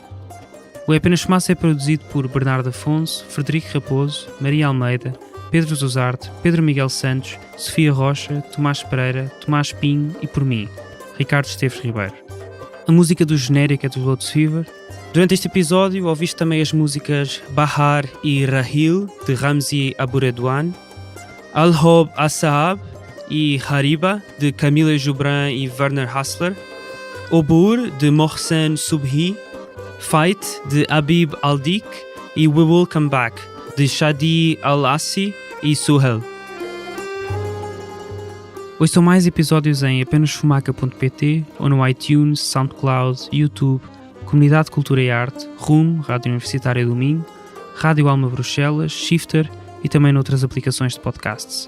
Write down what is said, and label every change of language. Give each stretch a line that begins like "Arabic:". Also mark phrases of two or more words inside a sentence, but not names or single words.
Portuguese: O Apenas Fumaça é produzido por Bernardo Afonso, Frederico Raposo, Maria Almeida, Pedro Zuzarte, Pedro Miguel Santos, Sofia Rocha, Tomás Pereira, Tomás Pinho e por mim, Ricardo Esteves Ribeiro. A música do genérico é do Lotus Fever. Durante este episódio ouviste também as músicas Bahar e Rahil, de Ramzi Aburedwan, Al-Hob As-Saab e Hariba, de Camila Joubran e Werner Hassler, Obur, de Mohsen Subhi, Fight, de Habib Aldik e We Will Come Back, de Shadi Al-Assi e Suhel. Ouçam mais episódios em apenasfumaca.pt ou no iTunes, SoundCloud, YouTube, Comunidade de Cultura e Arte, RUM, Rádio Universitária do Minho, Rádio Alma Bruxelas, Shifter e também noutras aplicações de podcasts.